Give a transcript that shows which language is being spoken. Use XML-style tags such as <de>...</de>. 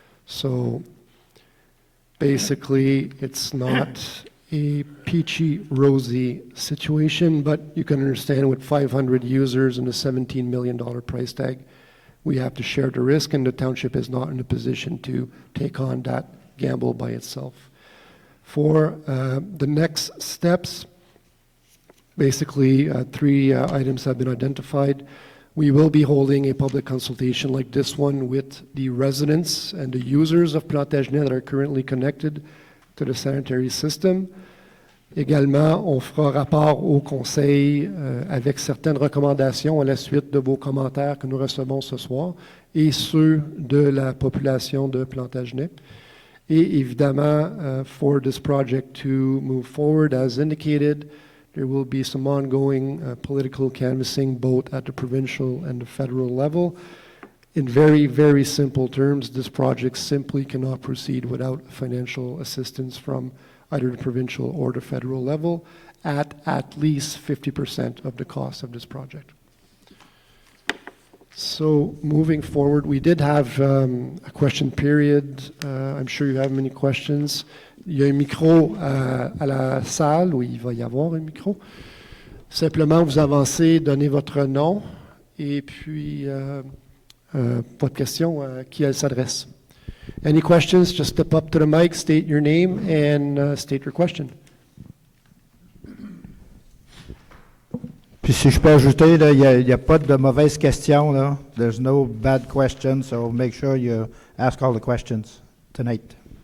<en>So basically, it's not a peachy, rosy situation, but you can understand with 500 users and a $17 million price tag, we have to share the risk, and the township is not in a position to take on that gamble by itself. For the next steps, Basically, three items have been identified. We will be holding a public consultation like this one with the residents and the users of Plantagenet that are currently connected to the sanitary system.</en> <fr>Également, on fera rapport au Conseil avec certaines recommandations à la suite de vos commentaires que nous recevons ce soir et ceux de la population de Plantagenet. Et évidemment,</fr> <en>for this project to move forward as indicated, there will be some ongoing political canvassing both at the provincial and the federal level. In very, very simple terms, this project simply cannot proceed without financial assistance from either the provincial or the federal level at least 50% of the cost of this project. So moving forward, we did have a question period. I'm sure you have many questions.</en> <fr>Il y a un micro à la salle, où il va y avoir un micro. Simplement, vous avancez, donnez votre nom et puis votre question à qui elle s'adresse.</fr> <en>Any questions, just step up to the mic, state your name and state your question.</en> <fr>Puis si je peux ajouter, il n'y a pas de mauvaises questions. Là.</fr> <en>There's no bad questions, so make sure you ask all the questions tonight.</en>